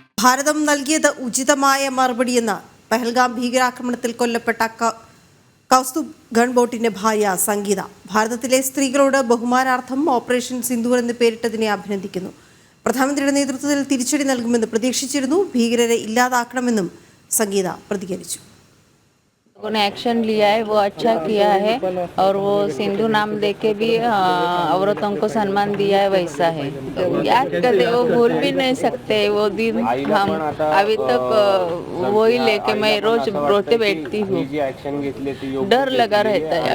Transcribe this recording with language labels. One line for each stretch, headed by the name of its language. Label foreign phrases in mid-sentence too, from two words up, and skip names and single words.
Malayalam: ഭാരതം നൽകിയത് ഉചിതമായ മറുപടിയെന്ന് പഹൽഗാം ഭീകരാക്രമണത്തിൽ കൊല്ലപ്പെട്ട കൗസ്തുഭ് ഗൺബോട്ടിന്റെ ഭാര്യ സംഗീത. ഭാരതത്തിലെ സ്ത്രീകളോട് ബഹുമാനാർത്ഥം ഓപ്പറേഷൻ സിന്ദൂർ എന്ന് പേരിട്ടതിനെ അഭിനന്ദിക്കുന്നു. പ്രധാനമന്ത്രിയുടെ നേതൃത്വത്തിൽ തിരിച്ചടി നൽകുമെന്ന് പ്രതീക്ഷിച്ചിരുന്നു. ഭീകരരെ ഇല്ലാതാക്കണമെന്നും സംഗീത പ്രതികരിച്ചു.
Hindi: उन्होंने एक्शन लिया है वो अच्छा किया है और वो सिंधु नाम देके भी औरतों को सम्मान दिया है, वैसा है। याद करते वो भूल भी नहीं सकते वो दिन। हम अभी तक वो ही लेके मैं रोज रोते बैठती हूँ, डर लगा रहता है।